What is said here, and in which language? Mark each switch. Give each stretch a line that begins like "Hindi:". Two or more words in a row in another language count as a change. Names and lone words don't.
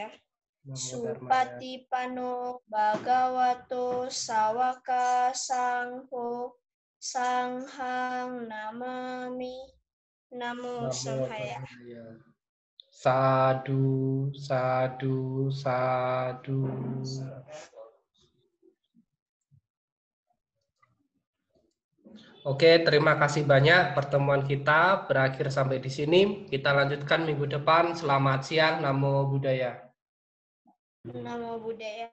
Pali: Supati Pano Bhagavato Sawaka Sangho Sanghang Namami. Namo Samhaya. Sadu, sadu, sadu.
Indonesian: Oke, terima kasih banyak. Pertemuan kita berakhir sampai di sini. Kita lanjutkan minggu depan. Selamat siang,
Pali: Namo Buddhaya. Namo Buddhaya.